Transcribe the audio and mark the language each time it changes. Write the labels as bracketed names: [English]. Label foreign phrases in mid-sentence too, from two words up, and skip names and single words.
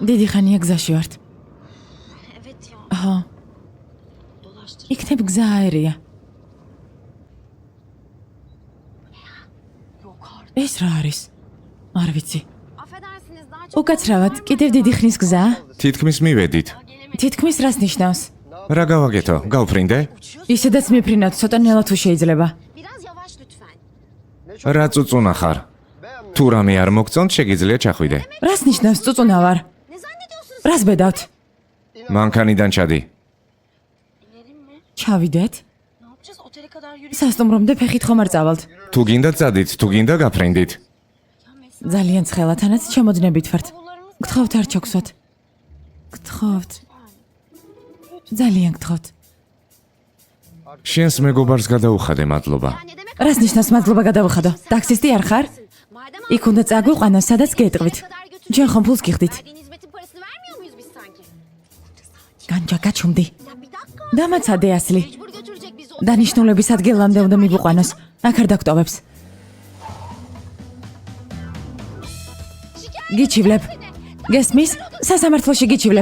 [Georgian] დიდი ხანია გზაში ვართ. [Turkish] Evet ya. [Georgian] აჰა, [Turkish] Dolaştır. [Georgian] იქნებ გზა აერია. [Turkish] Yok artık. [Georgian] ეს რა არის? არ ვიცი. [Turkish] Affedersiniz daha çok. [Georgian] უკაცრავად, კიდევ დიდი ხნის გზა? თითქმის მივედით. თითქმის რას ნიშნავს? რა გავაკეთო? გავფრინდე? ისედაც მიფრინავთ, ცოტა ნელა თუ შეიძლება. [Turkish] Biraz yavaş lütfen. [Georgian] რა წუწუნა ხარ? თუ რამე არ მოგწონთ, შეგიძლია ჩახვიდე. რას ნიშნავს წუწუნა ვარ? [Turkish] Ne zannediyorsunuz? [Georgian] რას ბედავთ? მანქანიდან ჩადი. [Turkish] İnelim mi? [Georgian] ჩავიდეთ? [Turkish] Ne yapacağız? Otele kadar yürüyeceğiz. [Georgian] სასტუმრომდე ფეხით ხომ არ წავალთ? თუ გინდა წადით, თუ გინდა გაფრინდით. [Turkish] Ya mesela [Georgian] ძალიან ცხელა, თანაც ჩამოდნებით ვართ. [Turkish] bavullarımız [Georgian] გთხოვთ არ ჩაგსვათ. გთხოვთ. ძალიან გთხოვთ. შენს მეგობარს გადაუხადე, მადლობა. [Turkish] ne demek? [Georgian] რას ნიშნავს მადლობა გადავხადო? taksisти არ ხარ? [Turkish] Madem [Georgian] იქ უნდა წაგვიყვანო, სადაც გეტყვით. [Turkish] kadar götür. [Georgian] ჩვენ ხომ ფულს გიხდით? [Turkish] Verdiğin hizmetin parasını vermiyor muyuz biz sanki? [Georgian] განჯა გაჩუმდი. [Turkish] Ya bir dakika. [Georgian] დამაცადე ასლი. [Turkish] Mecbur götürecek bizi o. [Georgian] დანიშნულების ადგილამდე უნდა მივიყვანოს. აქ არ დაგტოვებს. გიჩივლებ. გესმის? სასამართლოში გიჩივლებ.